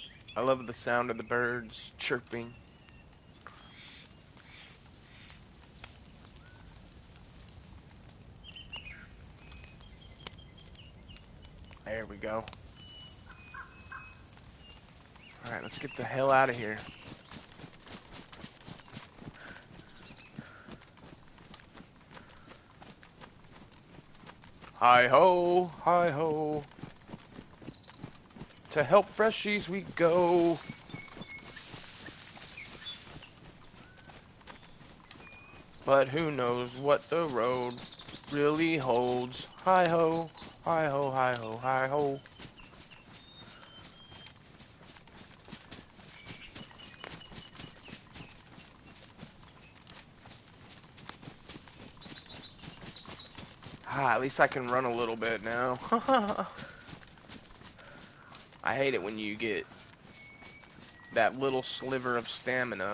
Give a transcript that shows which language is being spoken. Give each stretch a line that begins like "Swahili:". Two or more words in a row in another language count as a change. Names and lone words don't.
English: I love the sound of the birds chirping. There we go. Alright, let's get the hell out of here. Hi-ho, hi-ho. To help freshies we go. But who knows what the road really holds. Hi-ho, hi-ho, hi-ho, hi-ho. Ah, at least I can run a little bit now. I hate it when you get that little sliver of stamina.